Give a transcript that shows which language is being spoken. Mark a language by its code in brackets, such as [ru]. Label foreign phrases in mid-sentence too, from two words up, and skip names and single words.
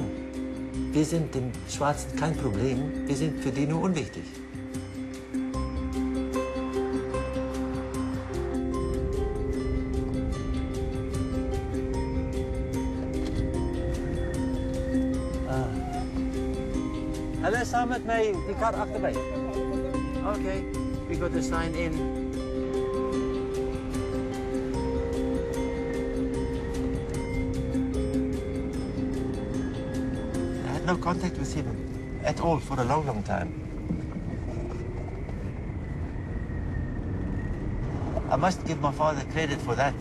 [de] Wir sind den Schwarzen kein Problem, wir sind für die nur unwichtig. Hallo, [nl] samen met mij, die kar achterbij. [en] Oké, we got the sign in. I had no contact with him at all for a long, long time. I must give my father credit for that.